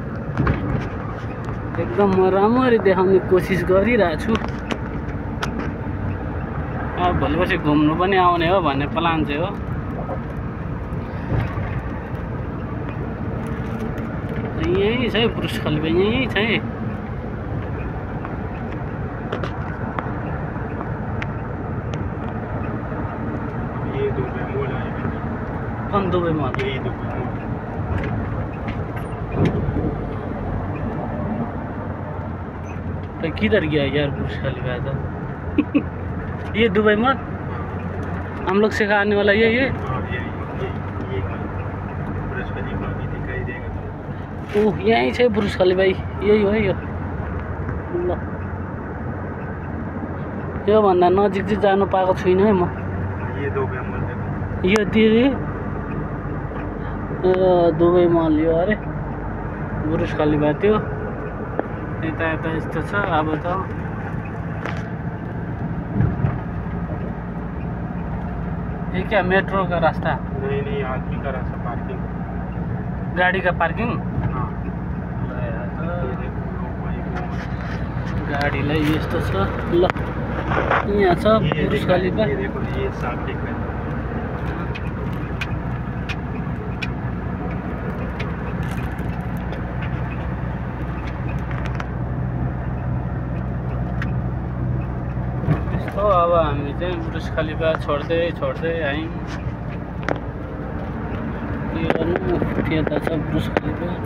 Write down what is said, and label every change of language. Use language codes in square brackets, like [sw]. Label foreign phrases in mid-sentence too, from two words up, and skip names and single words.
[ne] एकदम म राम्ररी देखाउने कोसिस गरिरहेको छु। अब भोलिपछि घुम्नु पनि आउने हो भन्ने प्लान चाहिँ हो। यही छ बुर्ज खलिफा, यही छ। [hi] ये दुबई मॉल आया। कौन दुबई मॉल? यही दुबई मॉल। तो किधर गया यार बुर्ज खलिफा तो? ये दुबई मॉल हम लोग से आने वाला ये ये बुर्ज खलीफा भी दिखाई देगा। [ne] ओह यही छ बुर्ज खलिफा, यही हो यो। ल यो भन्दा नजिक चाहिँ जानु पाएको छुइनँ है म। [hi] ये दुबई मॉल देखो। [ne] यो दिदी दुबई मॉल यो अरे बुर्ज खलिफा त्यो। यता यता यस्तो छ अब त [hi] ये क्या मेट्रो का रास्ता नहीं आदमी का रास्ता पार्किंग गाड़ी का पार्किंग हाँ [ne] गाडीलाई यस्तो छ ल यहाँ छ बुर्ज खलिफा [hi] ये देखो ये साफ दिख रहा है [ne] यस्तो अब हामी चाहिँ बुर्ज खलिफा छोड्दै आयौँ के गर्नु यता छ बुर्ज खलिफा